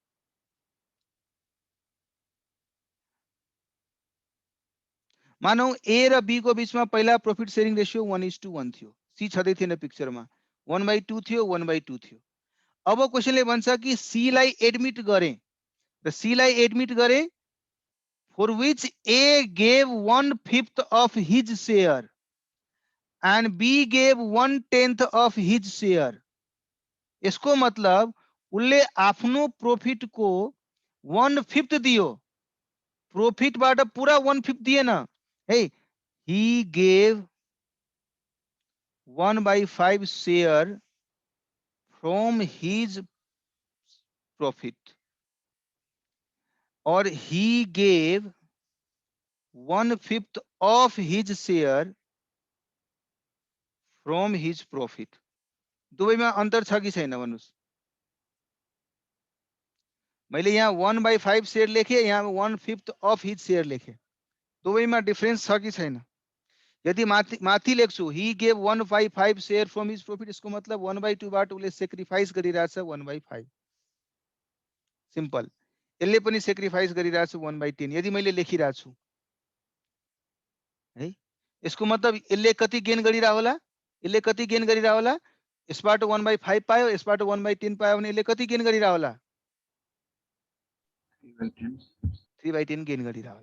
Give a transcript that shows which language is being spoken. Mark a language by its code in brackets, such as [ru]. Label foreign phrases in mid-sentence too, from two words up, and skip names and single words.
[ne] मानौ ए र बी को बीचमा पहिला [en] profit sharing ratio [ne] 1:1 थियो, सी छँदै थिएन पिक्चरमा, 1/2 थियो, 1/2 थियो। अब क्वेसनले भन्छ कि सी लाई एडमिट गरे र सी लाई एडमिट गरे [en] for which A gave 1/5 of his share and B gave 1/10 of his share। [hi] इसको मतलब [ne] उसले आफ्नो प्रॉफिट को 1/5 दियो, प्रॉफिट बाट पूरा 1/5 दिएन है। [en] he gave 1/5 share from his profit or he gave 1/5 of his share from his profit। [ne] दुवैमा अन्तर छ कि छैन भन्नुस्? मैले यहाँ 1/5 शेयर लेखे, यहाँ 1/5 [en] of his share [ne] लेखे, दुवैमा डिफरेन्स छ कि छैन? यदि माथि लेख्छु [en] he gave 1/5 share from his profit, [hi] इसको मतलब [ne] 1/2 बाट उले सेक्रिफाइस गरिरहेछ 1/5। सिम्पल। यसले पनि सेक्रिफाइस गरिरहेछ 1/10 यदि मैले लेखिरहेको छु है। यसको मतलब यसले कति गेन गरिरह होला, यसले कति गेन गरिरह होला, यसबाट 1/5 पायो, यसबाट 1/10 पायो भने यसले कति गेन गरिरह होला, 3/10 गेन गरिरह होला।